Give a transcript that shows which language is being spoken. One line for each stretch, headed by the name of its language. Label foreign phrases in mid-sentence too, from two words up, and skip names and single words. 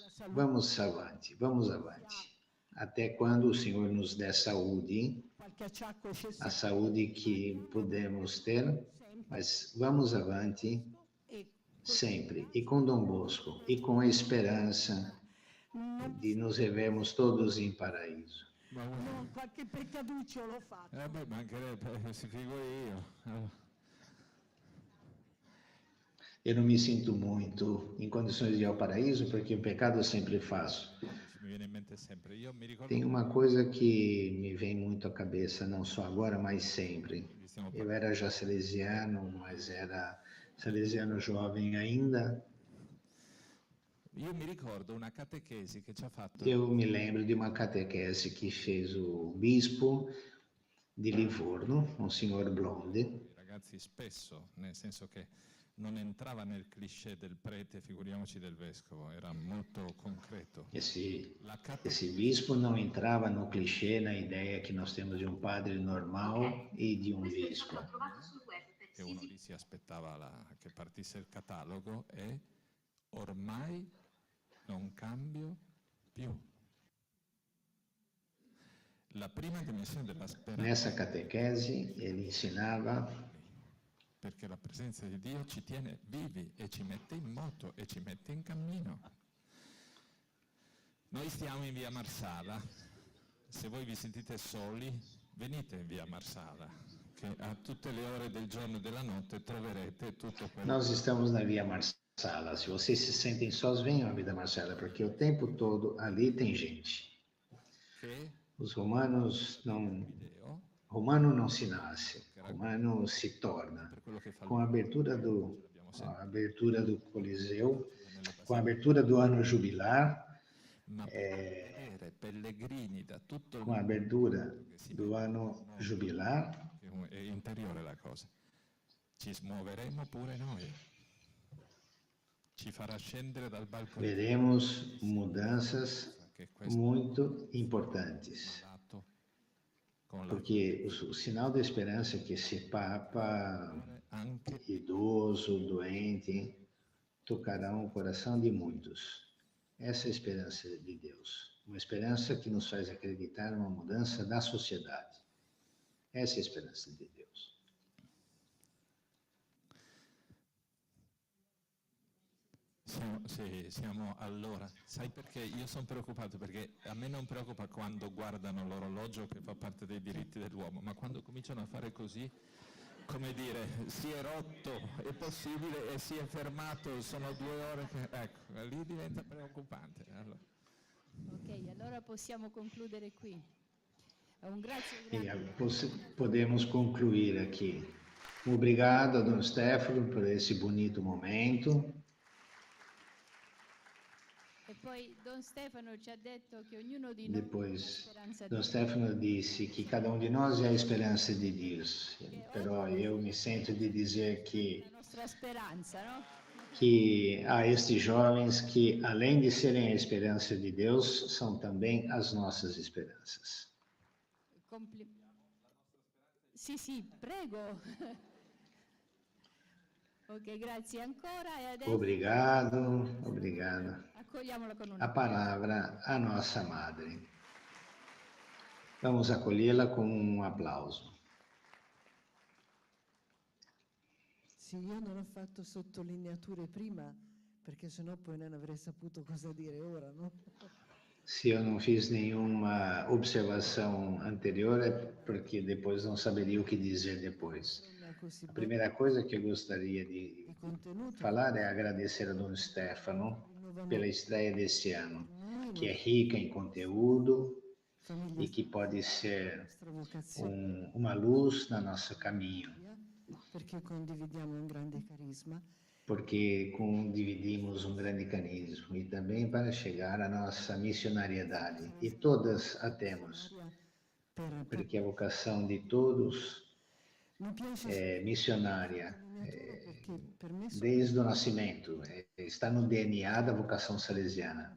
Portuguese: Vamos avante, vamos avante. Até quando o Senhor nos der saúde, a saúde que podemos ter, mas vamos avante sempre, e com Dom Bosco, e com a esperança de nos revermos todos em paraíso.
Italian: Qualche peccaduccio l'ho fatto. Mancherebbe, si figuri io.
Portuguese: Eu não me sinto muito em condições de ir ao paraíso, porque o pecado eu sempre faço. Tem uma coisa que me vem muito à cabeça, não só agora, mas sempre. Eu era já salesiano, mas era salesiano jovem ainda. Eu me lembro de uma catequese que fez o bispo
Italian: di Livorno, un signor Blonde. I ragazzi spesso, nel senso che non entrava nel cliché del prete, figuriamoci del vescovo, era molto concreto.
Portuguese: Esse bispo não entrava no clichê, na ideia que nós temos de um padre normal e de um bispo.
Italian: Che uno lì si aspettava che partisse il catalogo e ormai non cambio più. La prima dimensione della speranza.
Portuguese: Nessa catequese ele ensinava
Italian: perché la presenza di Dio ci tiene vivi e ci mette in moto e ci mette in cammino. Noi stiamo in via Marsala, se voi vi sentite soli venite in via Marsala, che a tutte le ore del giorno e della notte troverete tutto quello.
Portuguese: Nós estamos na via Marsala, se vocês se sentem sós, venham à via Marsala, porque o tempo todo ali tem gente. Os romanos Romano não se nasce, romano se torna. Com a abertura do Coliseu, com a abertura do ano jubilar, com a abertura do ano jubilar,
Italian: è interiore la cosa. Ci smuoveremo pure noi. Ci farà scendere dal balcone.
Portuguese: Veremos mudanças muito importantes. Porque o sinal da esperança é que esse Papa idoso, doente, tocará o coração de muitos. Essa é a esperança de Deus. Uma esperança que nos faz acreditar numa mudança da sociedade. Essa é a esperança de Deus.
Italian: Siamo allora, sai perché io sono preoccupato? Perché a me non preoccupa quando guardano l'orologio che fa parte dei diritti dell'uomo, ma quando cominciano a fare così, come dire, si è rotto, è possibile e si è fermato, sono 2 ore che... Ecco, lì diventa preoccupante. Allora. Ok, allora possiamo concludere qui. Un grazie
Portuguese: E podemos concluir aqui. Obrigado, Dom Stefano, por esse bonito momento.
Italian: E poi Don Stefano ci ha detto che ognuno di noi
Portuguese: Depois, Dom Stefano disse que cada um de nós é a esperança de Deus. Però eu me sinto de dizer
Italian: la nostra speranza, no?
Portuguese: que há estes jovens que, além de serem a esperança de Deus, são também as nossas esperanças.
Italian: Sì, prego. Ok, grazie ancora. E adesso
Portuguese: Obrigado, obrigado.
Italian: accogliamola con
Portuguese: A palavra à nossa Madre. Vamos acolhê-la com um aplauso.
Italian: Sì, io non ho fatto sottolineature prima, perché sennò poi non avrei saputo cosa dire ora, no?
Portuguese: Se eu não fiz nenhuma observação anterior, é porque depois não saberia o que dizer depois. A primeira coisa que eu gostaria de falar é agradecer a Dom Stefano pela estreia desse ano, que é rica em conteúdo e que pode ser uma luz no nosso caminho.
Italian: Perché condividiamo un grande carisma.
Portuguese: Porque condividimos um grande carisma e também para chegar à nossa missionariedade. E todas a temos, porque a vocação de todos é missionária, desde o nascimento, está no DNA da vocação salesiana.